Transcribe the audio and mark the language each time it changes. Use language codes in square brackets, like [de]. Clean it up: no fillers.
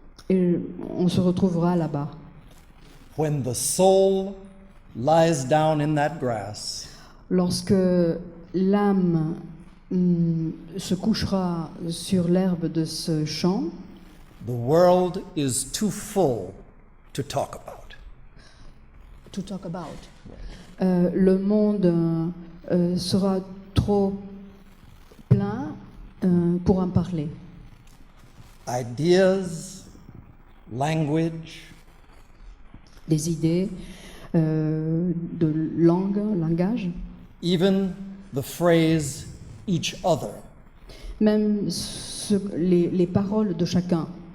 [fr] et on se retrouvera là-bas. [en] When the soul lies down in that grass, [fr] Lorsque l'âme se couchera sur l'herbe de ce champ, [en] the world is too full to talk about. to talk about, [fr] le monde sera trop plein pour en parler. [en] Ideas, language, [fr] Des idées, de langage, [en] even the phrase each other [fr] même les paroles de chacun